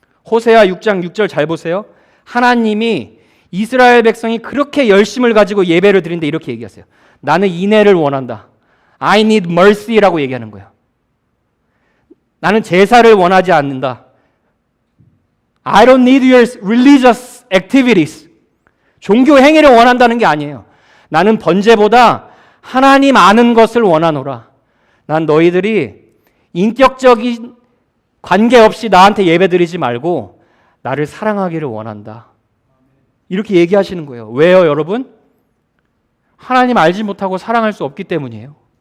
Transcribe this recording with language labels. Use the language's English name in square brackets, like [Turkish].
[Korean] 호세아 6장 6절 잘 보세요. 하나님이 이스라엘 백성이 그렇게 열심을 가지고 예배를 드리는데 이렇게 얘기하세요. 나는 인애를 원한다. [English] I need mercy [Korean] 라고 얘기하는 거예요. 나는 제사를 원하지 않는다. [English] I don't need your religious activities. [Korean] 종교 행위를 원한다는 게 아니에요. 나는 번제보다 하나님 아는 것을 원하노라. 난 너희들이 인격적인 관계없이 나한테 예배드리지 말고 나를 사랑하기를 원한다. 이렇게 얘기하시는 거예요. 왜요, 여러분? 하나님 알지 못하고 사랑할 수 없기 때문이에요.